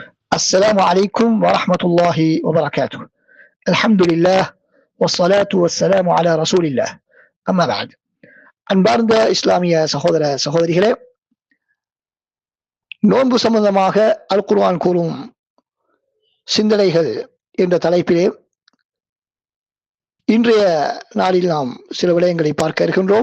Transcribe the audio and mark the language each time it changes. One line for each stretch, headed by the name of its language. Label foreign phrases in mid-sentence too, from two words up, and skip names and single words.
Arabic: السلام عليكم ورحمة الله وبركاته. الحمد لله والصلاة والسلام على رسول الله. أما بعد.
Tamil: அன்பார்ந்த இஸ்லாமிய சகோதர சகோதரிகளே, நோன்பு சம்பந்தமாக அல் குர்ஆன் கூறும் சிந்தனைகள் என்ற தலைப்பிலே இன்றைய நாளில் நாம் சில விடயங்களை பார்க்க இருக்கின்றோம்.